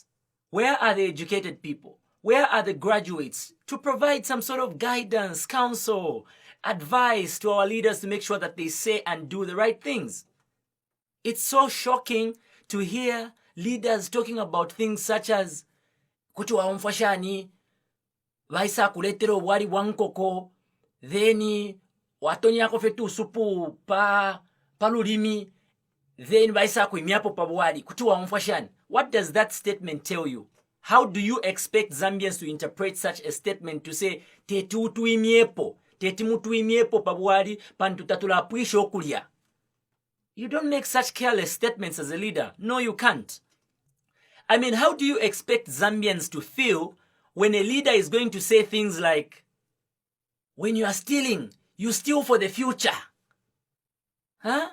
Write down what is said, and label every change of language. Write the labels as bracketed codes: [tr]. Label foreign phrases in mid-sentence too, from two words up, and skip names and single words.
[en] Where are the educated people? Where are the graduates to provide some sort of guidance, counsel, advice to our leaders to make sure that they say and do the right things? It's so shocking to hear leaders talking about things such as [bem] kuti waumfashani, vaisa kuletera obwali bwa nkoko, then watonyako fetu supu pa lulimi, then vaisa kuimiapo pa bwali kuti waumfashani. [en] What does that statement tell you? How do you expect Zambians to interpret such a statement to say [bem] teti mutuimiepo pa bwali pantutatula apwisho okulya? [en] You don't make such careless statements as a leader. No, you can't. I mean, how do you expect Zambians to feel when a leader is going to say things like, when you are stealing, you steal for the future? Huh?